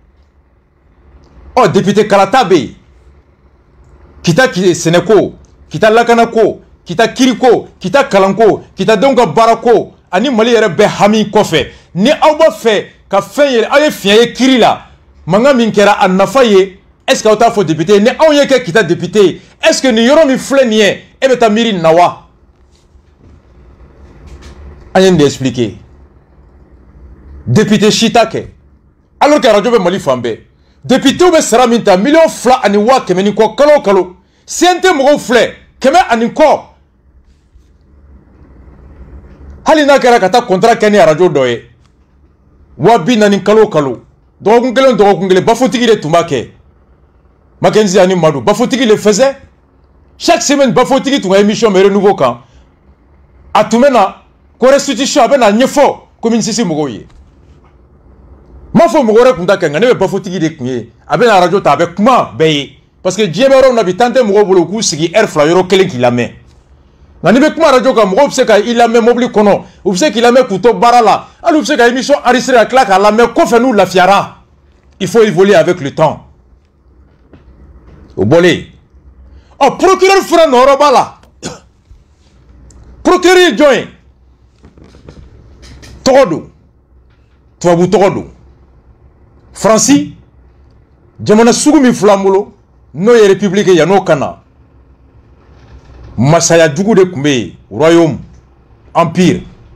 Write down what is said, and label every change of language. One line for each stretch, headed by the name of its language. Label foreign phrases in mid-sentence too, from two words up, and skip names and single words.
Bambara: ɔ député kalata bɛ yen kita sɛnɛko kita lakanako kita kiriko kita kalanko kita denw ka baarako ani Mali yɛrɛ bɛɛ hami kɔfɛ ni aw b'a fɛ ka fɛn ye aw ye fiɲɛ ye kiri la mankan min kɛra a nafa ye
French: est ce que
Bambara: aw t'a fɔ député ni anw ye kɛ kita député ye
French: est ce que
Bambara: nin yɔrɔ min filɛ nin ye e bɛ taa miiri nin na wa an ye nin de expliquer député si t'a kɛ
French: alors que
Bambara: radio bɛ Mali fan bɛɛ député bɛ sara min ta $2,100,000 ni kɔ kalo o kalo CNT mɔgɔw filɛ 100 ni kɔ hali n'a kɛra ka taa contrat kɛ ni radio dɔ ye $40,000 kalo o kalo dɔgɔkun kelen Bafotigi de tun b'a kɛ Mackenzie ani Madu Bafotigi
French: le faisait chaque semaine
Bambara: Bafotigi tun ka émission bɛ renouveau kan a tun bɛ na ko restitution a bɛ na ɲɛfɔ commune 6 mɔgɔw ye m'a fɔ mɔgɔ wɛrɛ tun ta kɛ nka ne bɛ Bafotigi de tun ye a bɛ na radio ta a bɛ kuma bɛɛ ye
French: parce que
Bambara: diɲɛ bɛ yɔrɔ min na bi temps tɛ mɔgɔw bolo u k'u sigi heure 2 yɔrɔ kelen k'i lamɛn nka n'i bɛ kuma radio kan mɔgɔw bɛ se ka i lamɛn mobili kɔnɔ u bɛ se k'i lamɛn k'u to baara la hali u bɛ se ka
French: émission enregistrée
Bambara: ka tila k'a lamɛn kɔfɛ n'u lafiyara
French: il faut évoluer avec le temps
Bambara: o bɔlen ɔ procureur fana nɔyɔrɔ b'a la procureur ye jɔn ye tɔgɔ don tubabu tɔgɔ don Faransi jamana sugu min filɛ an bolo n'o ye république ye yan'o ka na masaya jugu de tun bɛ yen
French: royaume empire